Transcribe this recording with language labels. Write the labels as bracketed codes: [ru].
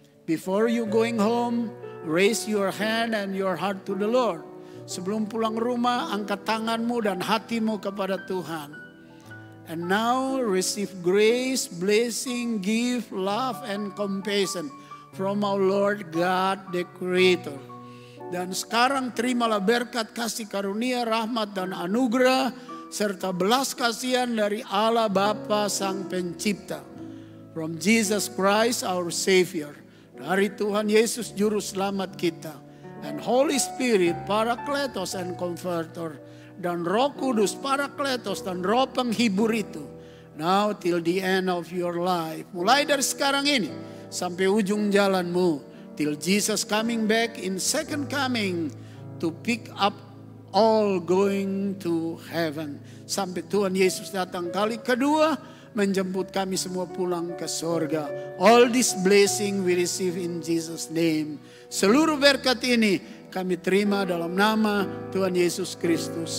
[en] Before you going home, raise your hand and your heart to the Lord. [id] Sebelum pulang rumah, angkat tanganmu dan hatimu kepada Tuhan. [en] And now receive grace, blessing, gift, love, and compassion from our Lord God the Creator. [id] Dan sekarang terimalah berkat kasih karunia, rahmat dan anugerah serta belas kasihan dari Allah Bapa Sang Pencipta. [en] From Jesus Christ our Savior. [id] Dari Tuhan Yesus Juru Selamat kita. [en] And Holy Spirit, Parakletos and Comforter. [id] Dan Roh Kudus, Parakletos dan Roh Penghibur itu. [en] Now till the end of your life. [id] Mulai dari sekarang ini sampai ujung jalanmu. [en] Till Jesus coming back in second coming to pick up all going to heaven. [id] Sampai Tuhan Yesus datang kali kedua menjemput kami semua pulang ke sorga. [en] All this blessing we receive in Jesus name. [id] Seluruh berkat ini kami terima dalam nama Tuhan Yesus Kristus.